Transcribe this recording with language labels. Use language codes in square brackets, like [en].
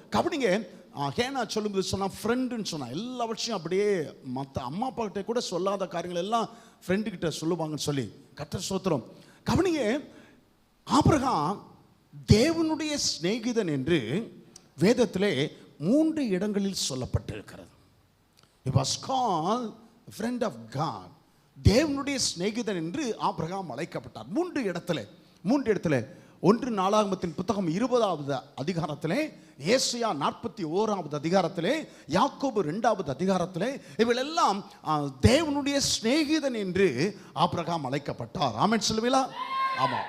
[ta] கவனிங்க, ஹேனா சொல்லும்போது சொன்னா ஃப்ரெண்டுன்னு சொன்னா எல்லாவற்றையும் அப்படியே மற்ற அம்மா அப்பா கிட்ட கூட சொல்லாத காரியங்கள் எல்லாம் ஃப்ரெண்டு கிட்ட சொல்லுவாங்கன்னு சொல்லி. கர்த்தர் ஸ்தோத்திரம். கவனிங்க, ஆபிரகாம் தேவனுடைய சிநேகிதன் என்று வேதத்திலே 3 இடங்களில் சொல்லப்பட்டிருக்கிறது. [en] He was called friend of God. [ta] தேவனுடைய சிநேகிதன் என்று ஆபிரகாம் அழைக்கப்பட்டார். 3 இடத்துல 1 நாளாகமத்தின் புத்தகம் 20வது அதிகாரத்திலே, ஏசாயா 41வது அதிகாரத்திலே, யாக்கோபு 2வது அதிகாரத்திலே, இவளெல்லாம் தேவனுடைய சிநேகிதன் என்று ஆபிரகாம் அழைக்கப்பட்டார். ஆமென் சொல்லுவீங்களா? ஆமா.